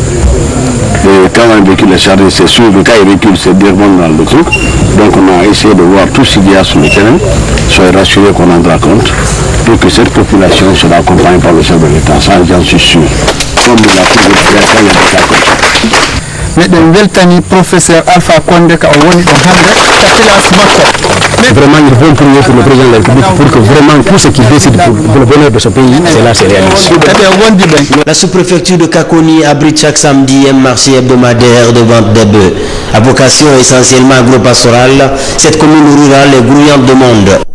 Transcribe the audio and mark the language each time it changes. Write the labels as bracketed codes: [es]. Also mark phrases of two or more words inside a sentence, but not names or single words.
[fr] Et quand un véhicule est chargé, c'est sûr que quand il recule, c'est directement dans le truc. Donc on a essayé de voir tout ce qu'il y a sur le terrain, soyez rassurés qu'on en rendra compte, pour que cette population sera accompagnée par le chef de l'État, ça j'en suis sûr. Comme il a toujours fait quand il y a des cas comme ça. [ff] Meɗen weltani professeur Alpha Condé ka o woni ɗo hannde katilasi makko. [fr] Vraiment, ils vont prier pour le président de la République pour que vraiment tout ce qu'il décide pour le bonheur de ce pays, c'est là, c'est réalisé. La sous-préfecture de Kakoni abrite chaque samedi un marché hebdomadaire de vente des bœufs. À vocation essentiellement agro-pastorale, cette commune rurale est grouillante de monde.